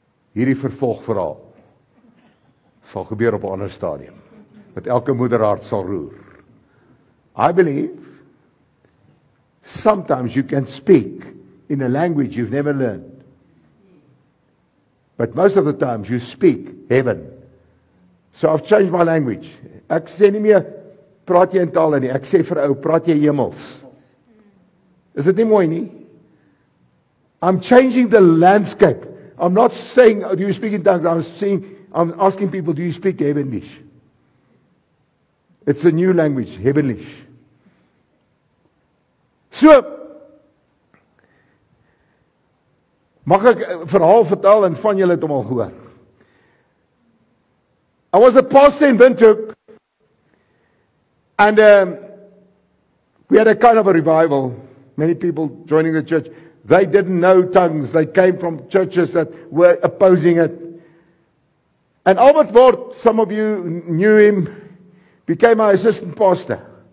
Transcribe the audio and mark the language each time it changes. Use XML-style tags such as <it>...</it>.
<af>Hierdie vervolgverhaal sal gebeur op 'n ander stadium, wat elke moederhart sal roer.</af> <en>I believe sometimes you can speak in a language you've never learned. But most of the times you speak heaven. So I've changed my language.</en> <af>Ek sê nie meer praat jy in tale nie. Ek sê vir ou, praat jy hemels. Is dit nie mooi nie?</af> <en>I'm changing the landscape. I'm not saying, do you speak in tongues? I'm asking people, do you speak heavenlish? It's a new language, heavenlish.</en> <af>So, mag ek 'n verhaal vertel en van julle het hom al gehoor.</af> <en>I was a pastor in Windhoek, and we had a kind of a revival. Many people joining the church. They didn't know tongues. They came from churches that were opposing it. And Albert Ward, some of you knew him, became my assistant pastor.</en>